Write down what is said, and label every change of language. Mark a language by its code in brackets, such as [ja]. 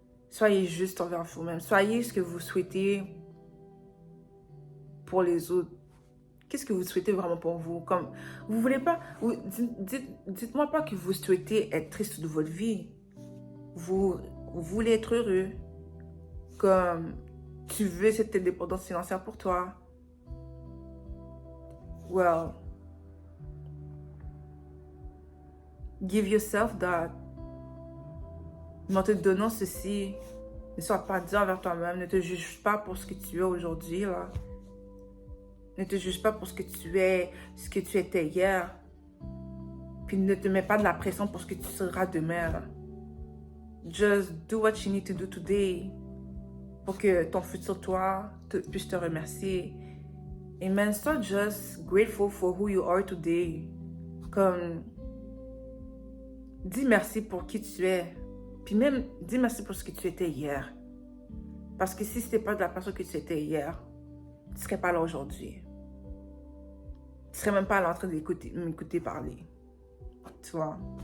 [fr] Soyez juste envers vous-même. Soyez ce que vous souhaitez pour les autres. Qu'est-ce que vous souhaitez vraiment pour vous? Comme, vous voulez pas... Dites-moi pas que vous souhaitez être triste de votre vie. Vous voulez être heureux. Comme, tu veux cette indépendance financière pour toi. [en] Well, give yourself that. [fr] Mais en te donnant ceci, ne sois pas dur envers toi-même. Ne te juge pas pour ce que tu es aujourd'hui, là. Ne te juge pas pour ce que tu es, ce que tu étais hier. Puis ne te mets pas de la pression pour ce que tu seras demain, là. [en] Just do what you need to do today [fr] pour que ton futur toi puisse te remercier. Et [en] man, [fr] sois [en] just grateful for who you are today. [fr] Comme, dis merci pour qui tu es. Puis même, dis merci pour ce que tu étais hier. Parce que si ce n'était pas de la personne que tu étais hier, tu ne serais pas là aujourd'hui. Tu ne serais même pas là en train m'écouter parler. Tu vois?